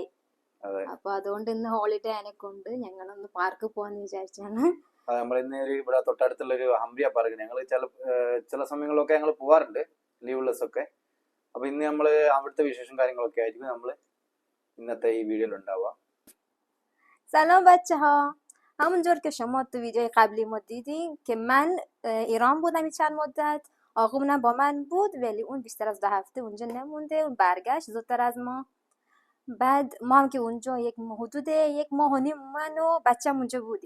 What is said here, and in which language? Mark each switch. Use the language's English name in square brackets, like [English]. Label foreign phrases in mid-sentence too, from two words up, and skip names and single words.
[Malayalam] അപ്പൊ അതുകൊണ്ട് ഇന്ന് ഹോളിഡേ ആയനെക്കൊണ്ട് ഞങ്ങളൊന്ന് പാർക്ക് പോവാന്ന് വിചാരിച്ചാണ്. നമ്മളിന്ന് ഇവിടെ തൊട്ടടുത്തുള്ള ഒരു ഹംറിയ പാർക്ക്, ഞങ്ങൾ ചില സമയങ്ങളിലൊക്കെ ഞങ്ങൾ പോവാറുണ്ട്, ലീവുള്ളസ് ഒക്കെ. അപ്പൊ ഇന്ന് നമ്മള് അവിടുത്തെ വിശേഷം കാര്യങ്ങളൊക്കെ ആയിരിക്കും നമ്മൾ ഇന്നത്തെ ഈ വീഡിയോയിൽ ഉണ്ടാവുക. [Persian] سلام بچه ها. همونجور که شما تو ویدیوی قبلی ما دیدین که من ایران بودم چند مدت، آقامونم با من بود ولی اون بیشتر از 2 هفته اونجا نمونده، اون برگشت زودتر از ما. بعد ما هم که اونجا حدود 1.5 ماه من و بچه‌م اونجا بودیم.